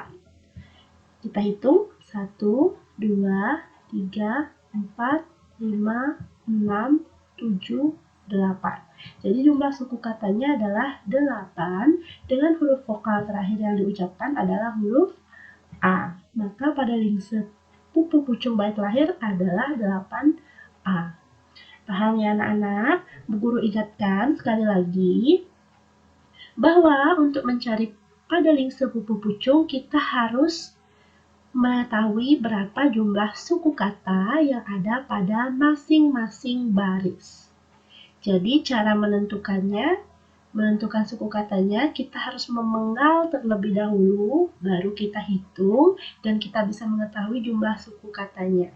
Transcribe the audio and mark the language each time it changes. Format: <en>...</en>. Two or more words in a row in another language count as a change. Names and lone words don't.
<id>Kita hitung 1, 2, 3, 4, 5, 6, 7, 8. Jadi jumlah suku katanya adalah 8 dengan huruf vokal terakhir yang diucapkan adalah huruf A. Maka pada lingse pupu pucung bait terakhir adalah 8A. Paham ya anak-anak? Bu Guru ingatkan sekali lagi bahwa untuk mencari pada lingse pupu pucung kita harus mengetahui berapa jumlah suku kata yang ada pada masing-masing baris. Jadi cara menentukan suku katanya, kita harus memenggal terlebih dahulu, baru kita hitung, dan kita bisa mengetahui jumlah suku katanya.</id>